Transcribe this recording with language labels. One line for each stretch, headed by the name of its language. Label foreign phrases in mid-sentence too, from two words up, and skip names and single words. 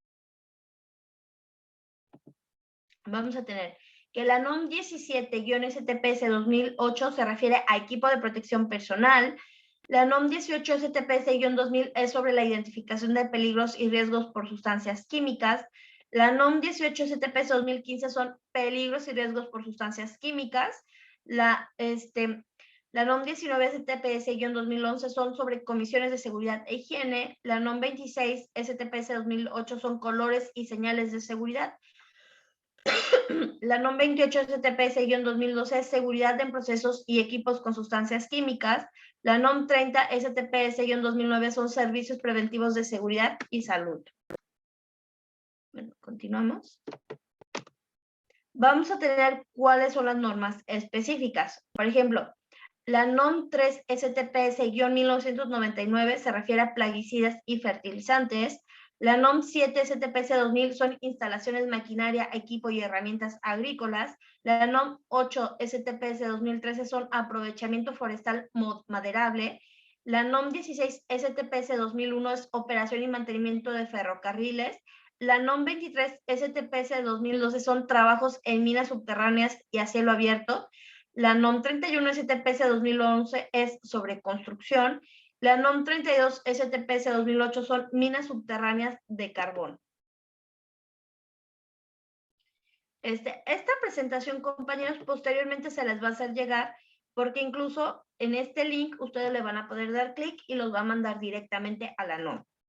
Spanish: Vamos a tener que la NOM 17-STPS-2008 se refiere a equipo de protección personal. La NOM 18-STPS-2000 es sobre la identificación de peligros y riesgos por sustancias químicas. La NOM 18-STPS-2015 son peligros y riesgos por sustancias químicas. La NOM 19-STPS-2011 son sobre comisiones de seguridad e higiene. La NOM 26-STPS-2008 son colores y señales de seguridad. La NOM 28-STPS-2012 es seguridad en procesos y equipos con sustancias químicas. La NOM 30-STPS-2009 son servicios preventivos de seguridad y salud. Bueno, continuamos. Vamos a tener cuáles son las normas específicas. Por ejemplo, la NOM 3-STPS-1999 se refiere a plaguicidas y fertilizantes. La NOM 7-STPS-2000 son instalaciones, maquinaria, equipo y herramientas agrícolas. La NOM 8-STPS-2013 son aprovechamiento forestal maderable. La NOM 16-STPS-2001 es operación y mantenimiento de ferrocarriles. La NOM 23-STPS-2012 son trabajos en minas subterráneas y a cielo abierto. La NOM 31-STPS-2011 es sobre construcción. La NOM 32 STPS 2008 son minas subterráneas de carbón. Esta presentación, compañeros, posteriormente se les va a hacer llegar, porque incluso en este link ustedes le van a poder dar clic y los va a mandar directamente a la NOM.